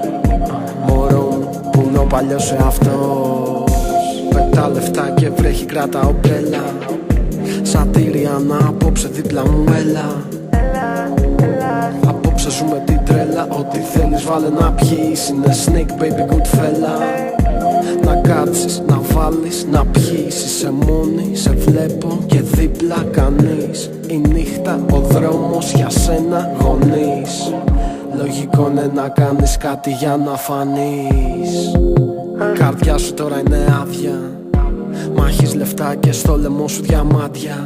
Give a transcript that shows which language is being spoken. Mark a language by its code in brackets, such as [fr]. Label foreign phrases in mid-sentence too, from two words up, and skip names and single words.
[el] Μωρό μου, που είναι ο παλιός εαυτός. Πετά λεφτά και βρέχει, κράτα ομπρέλα. Σατήρια να απόψε δίπλα μου έλα. Απόψε ζούμε την τρέλα. Ό,τι θέλεις βάλε να πιείς. [en] Είναι snake baby good fella. [el] Να κάτσεις, να βάλεις, να πιείς. Είσαι μόνη, σε βλέπω και δίπλα κανείς. Η νύχτα, ο δρόμος για σένα γονείς. Λογικό είναι να κάνεις κάτι για να φανείς. Καρδιά σου τώρα είναι άδεια. Μα έχεις λεφτά και στο λαιμό σου διαμάντια.